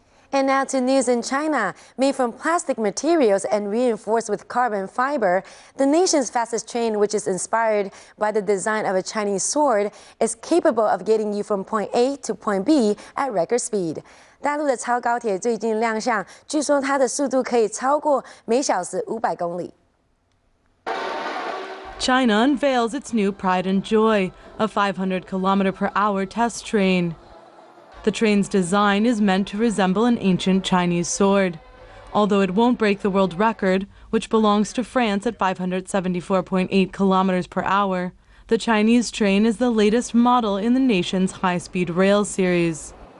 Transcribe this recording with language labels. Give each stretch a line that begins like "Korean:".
English: And now to news in China. Made from plastic materials and reinforced with carbon fiber, the nation's fastest train, which is inspired by the design of a Chinese sword, is capable of getting you from point A to point B at record speed.
Chinese: 大陆的超高铁最近亮相，据说它的速度可以超过每小时500公里。
English: China unveils its new Pride and Joy, a 500 km/h test train. The train's design is meant to resemble an ancient Chinese sword. Although it won't break the world record, which belongs to France at 574.8 km/h, the Chinese train is the latest model in the nation's high-speed rail series.